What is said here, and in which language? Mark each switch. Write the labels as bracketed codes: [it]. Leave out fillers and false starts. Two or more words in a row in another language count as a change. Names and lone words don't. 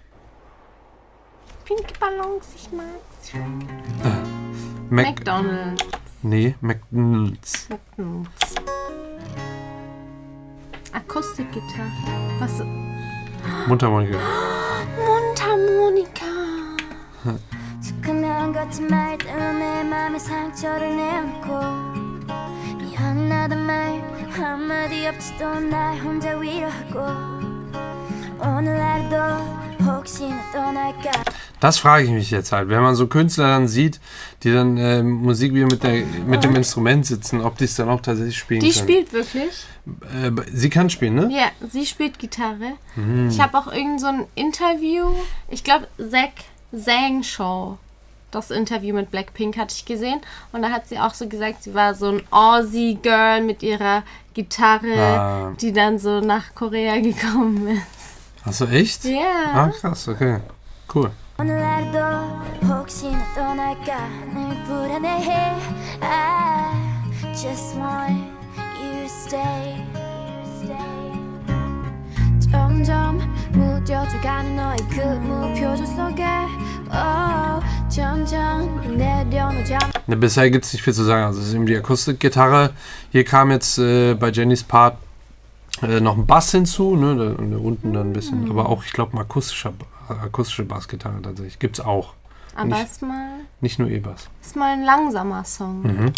[de] Pinke Ballons, ich mag's. McDonald's. Nee, McDonald's. Akustikgitarre. Was? Mundharmonika. Mundharmonika. [ko] 두근한 거짓말 때문에 맘에 상처를 내놓고 미안하단 말 한마디 없이도 날 혼자 위로하고 오늘 하루도 혹시나 떠날까. [de] Das frage ich mich jetzt halt, wenn man so Künstler dann sieht, die dann Musik wie mit dem Instrument sitzen, ob die es dann auch tatsächlich spielen können. Die spielt wirklich? Sie kann spielen, ne? Ja, sie spielt Gitarre. Ich habe auch irgend so ein Interview, ich glaube Zhang Show. Das Interview mit Blackpink hatte ich gesehen und da hat sie auch so gesagt, sie war so ein Aussie-Girl mit ihrer Gitarre, die dann so nach Korea gekommen ist. Achso, echt? Ja. Ah, krass, okay. Cool. [ko] 오늘 하루도 혹시나 떠날까 늘 불안해해 [en] I just want you to stay [ko] 점점 무뎌져가는 너의 그 무표정 속에 점점 내려놓자. [de] Bisher gibt es nicht viel zu sagen. Also es ist eben die Akustikgitarre. Hier kam jetzt bei Jennys Part noch ein Bass hinzu, ne? Da unten dann ein bisschen. Aber auch, ich glaube, akustische Bassgitarre tatsächlich. Gibt's auch. Aber nicht nur E-Bass. Ist mal ein langsamer Song.